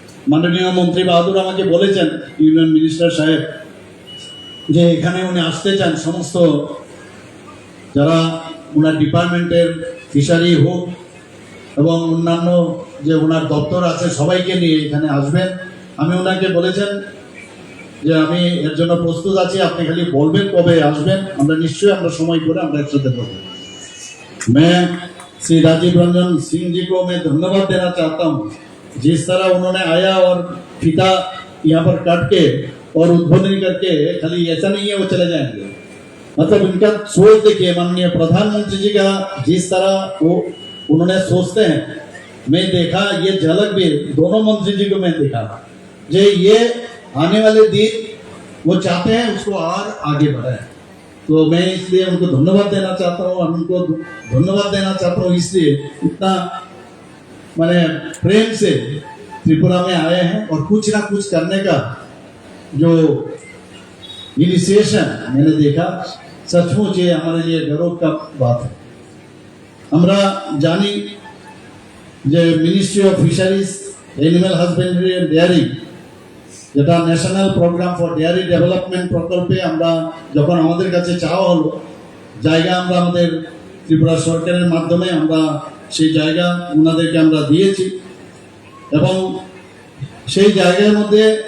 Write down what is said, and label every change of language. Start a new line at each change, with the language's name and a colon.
Bangla: মাননীয় মন্ত্রী বাহাদুর আমাকে বলেছেন, ইউনিয়ন মিনিস্টার সাহেব, যে এখানে উনি আসতে চান সমস্ত যারা ওনার ডিপার্টমেন্টের ফিশারি হোক এবং অন্যান্য যে ওনার দপ্তর আছে সবাইকে নিয়ে এখানে আসবেন। আমি ওনাকে বলেছেন যে আমি এর জন্য প্রস্তুত আছি, আপনি খালি বলবেন কবে আসবেন, আমরা নিশ্চয়ই আমরা সময় করে আমরা একসাথে করবো।
Hindi: मैं श्री राजीव रंजन सिंह जी को मैं धन्यवाद देना चाहता हूँ, जिस तरह उन्होंने आया और फीता यहाँ पर काट के और उद्बोधन करके, खाली ऐसा नहीं है वो चले जाएंगे, मतलब इनका सोच देखिए। माननीय प्रधानमंत्री जी का जिस तरह वो उन्होंने सोचते हैं, मैं देखा ये झलक भी दोनों मंत्री जी को मैं देखा, जो ये आने वाले दिन वो चाहते हैं उसको और आगे बढ़ाए। तो मैं इसलिए उनको धन्यवाद देना चाहता हूँ, और उनको धन्यवाद देना चाहता हूँ इसलिए इतना मैंने प्रेम से त्रिपुरा में आए हैं और कुछ ना कुछ करने का जो इनिशिएशन मैंने देखा, सचमुच ये हमारे लिए गौरव का बात है।
Bangla: আমরা জানি যে ministry of fisheries, animal husbandry and dairy, যেটা national programme for dairy development প্রকল্পে আমরা যখন আমাদের কাছে চাওয়া হলো জায়গা, আমরা আমাদের ত্রিপুরা সরকারের মাধ্যমে আমরা সেই জায়গা ওনাদেরকে আমরা দিয়েছি এবং সেই জায়গার মধ্যে